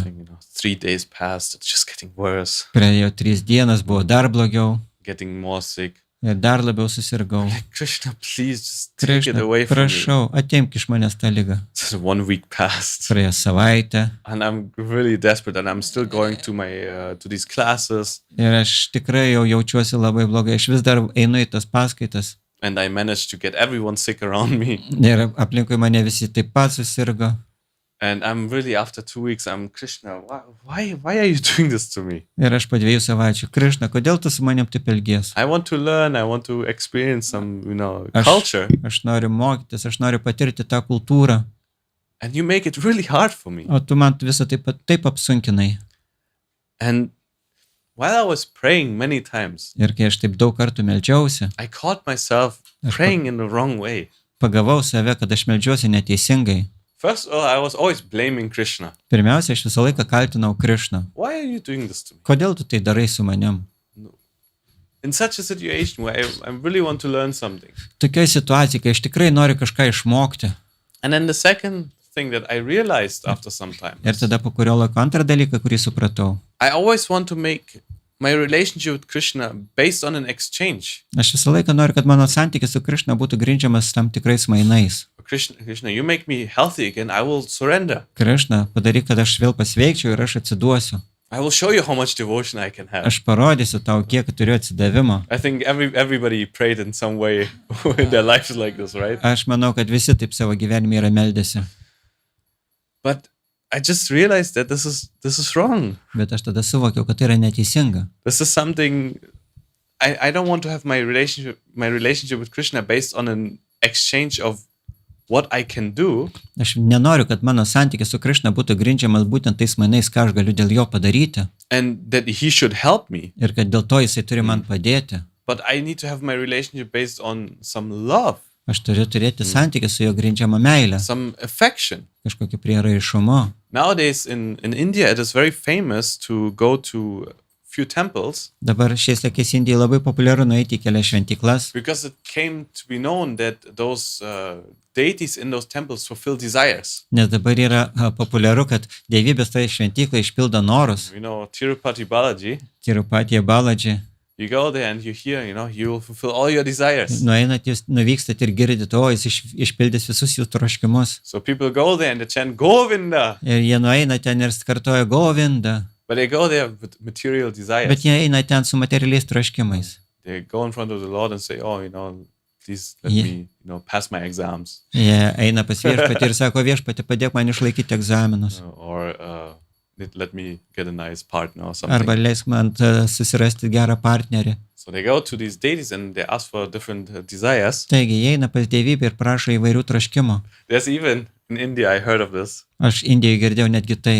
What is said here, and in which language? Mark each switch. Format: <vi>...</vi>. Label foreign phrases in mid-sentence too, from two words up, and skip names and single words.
<en>3 days passed, it's just getting worse.</en> <lt>Praėjo 3 dienas, buvo dar blogiau.</lt> <en>Getting more sick.</en> <lt>Ir dar labiau susirgau.</lt> <en>Krishna, please just take it</en> <lt>Krišna,</lt> <en>away from me.</en> <lt>prašau, atimk iš manęs tą ligą.</lt> <en>So 1 week passed.</en> <lt>Praėjo savaitę.</lt> <en>And I'm really desperate and I'm still going to to these classes.</en> <lt>Ir aš tikrai jau jaučiuosi labai blogai. Aš vis dar einu į tas paskaitas.</lt> <en>And I managed to get everyone sick around me.</en> <lt>Ir aplinkui mane visi taip pat susirgo.</lt> <en>And I'm really, after 2 weeks, I'm, Krishna, why are you doing this to me?</en> <lt>Ir aš po 2 savaičių, Krišna, kodėl tu su manim taip elgies?</lt> <en>I want to learn, I want to experience some, culture.</en> <lt>Aš noriu mokytis, aš noriu patirti tą kultūrą.</lt> <en>And you make it really hard for me.</en> <lt>O tu man visą taip apsunkinai.</lt> <en>And while I was praying many times,</en> <lt>Ir kai aš taip daug kartų meldžiausi,</lt> <en>I caught myself praying in the wrong way.</en> <lt>Pagavau save, kad aš meldžiuosi neteisingai.</lt> <en>First of all, I was always blaming Krishna.</en> <lt>Pirmiausia, aš visą laiką kaltinau Krišną.</lt> <en>Why are you doing this to me?</en> <lt>Kodėl tu tai darai su manim?</lt> <en>In such a situation where I really want to learn something.</en> <lt>Tokioj situacijai, kai aš tikrai noriu kažką išmokti.</lt> <en>And then the second thing that I realized after some time.</en> <lt>Ir tada po kurio laiko antrą dalyką, kurį supratau.</lt> <en>I always want to make my relationship with Krishna based on an exchange.</en> <lt>Aš visą laiką noriu, kad mano santykis su Krišna būtų grindžiamas tam tikrais mainais.</lt> <en>Krishna, you make me healthy again, I will surrender.</en> <lt>Krišna, padaryk, kad aš vėl pasveikčiau ir aš atsiduosiu.</lt> <en>I will show you how much devotion I can have.</en> <lt>Aš parodysiu tau, kiek turiu atsidavimo.</lt> <en>I think everybody prayed in some way in their lives like this, right?</en> <lt>Aš manau, kad visi taip savo gyvenime yra meldėsi.</lt> <en>But I just realized that this is wrong.</en> <lt>Bet aš tada suvokiau, kad tai yra neteisinga.</lt> <en>This is something I don't want to have my relationship with Krishna based on an exchange of what I can do.</en> <lt>Aš nenoriu, kad mano santykis su Krišna būtų grindžiamas būtent tais mainais, ką aš galiu dėl jo padaryti.</lt> <en>And that he should help me.</en> <lt>Ir kad dėl to jisai turi man padėti.</lt> <en>But I need to have my relationship based on some love.</en> <lt>Aš turiu turėti santykį su jo grindžiamą meilę.</lt> <en>Some affection.</en> <lt>Kažkokį prieraišumu.</lt> <en>Nowadays in India it is very famous to go to few temples.</en> <lt>Dabar šiais laikais Indijai labai populiaru nueiti į kelias šventyklas.</lt> <en>Because it came to be known that those deities in those temples fulfill desires.</en> <lt>Nes dabar yra populiaru, kad dievybės toje šventykloje išpildo norus. Tirupati Balaji. Tirupati Balaji.</lt> <en>You go there and you hear, you will fulfill all your desires.</en> <lt>Nueinat, jūs nuvykstat ir girdit, o jis išpildys visus jų troškimus.</lt> <en>So people go there and they chant Govinda.</en> <lt>Ir jie nueina ten ir kartoja Govinda.</lt> <en>But they go there with material desires.</en> <lt>Bet jie eina ten su materialiais troškimais.</lt> <en>They go in front of the Lord and say, please let me, pass my exams.</en> <lt>Jie eina pas viešpatį ir sako, viešpatį, padėk man išlaikyti egzaminus.</lt> <en>Or let me get a nice partner or something.</en> <lt>Arba leisk man susirasti gerą partnerį.</lt> <en>So they go to these deities and they ask for different desires.</en> <lt>Taigi, jie eina pas dievybę ir prašo įvairių troškimų.</lt> <en>There's even, in India, I heard of this.</en> <lt>Aš Indijoje girdėjau netgi tai.</lt>